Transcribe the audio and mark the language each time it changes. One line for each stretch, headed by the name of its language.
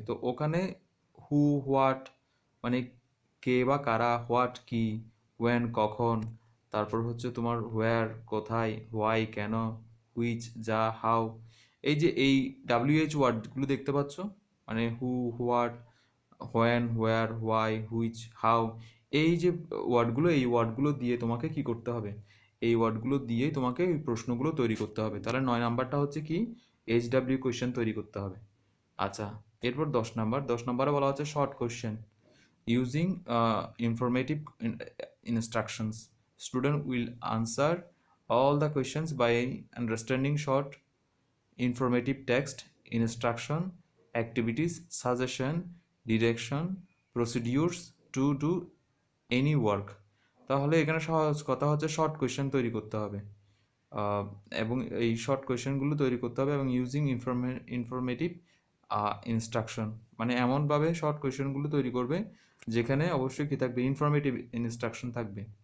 Bangla: তো ওখানে হু, হোয়াট মানে কে বা কারা, হোয়াট কি, ওয়েন কখন, তারপর হচ্ছে তোমার হোয়ার কোথায়, হোয়াই কেন, হুইচ যা, হাউ, এই WH ওয়ার্ডগুলো দেখতে পাচ্ছ, মানে হু, what, when, where, why, which, how, এই যে ওয়ার্ডগুলো, এই ওয়ার্ডগুলো দিয়ে তোমাকে কি করতে হবে, এই ওয়ার্ডগুলো দিয়ে তোমাকে এই প্রশ্নগুলো তৈরি করতে হবে। তাহলে 9 নাম্বারটা হচ্ছে কি HW কোয়েশ্চেন তৈরি করতে হবে। আচ্ছা, এরপর 10 নাম্বারে বলা হচ্ছে short question using informative
English: instructions. Student will answer all the questions by understanding short informative text, instruction, activities, suggestion, direction, procedures to do any work.
Bangla: তাহলে এখানে সহজ কথা হচ্ছে শর্ট কোয়েশ্চেন তৈরি করতে হবে। এবং এই শর্ট কোয়েশ্চেনগুলো তৈরি করতে হবে এবং ইউজিং ইনফরমেটিভ ইনস্ট্রাকশন, মানে এমনভাবে শর্ট কোয়েশ্চেনগুলো তৈরি করবে যেখানে অবশ্যই কী থাকবে, ইনফরমেটিভ ইনস্ট্রাকশন থাকবে।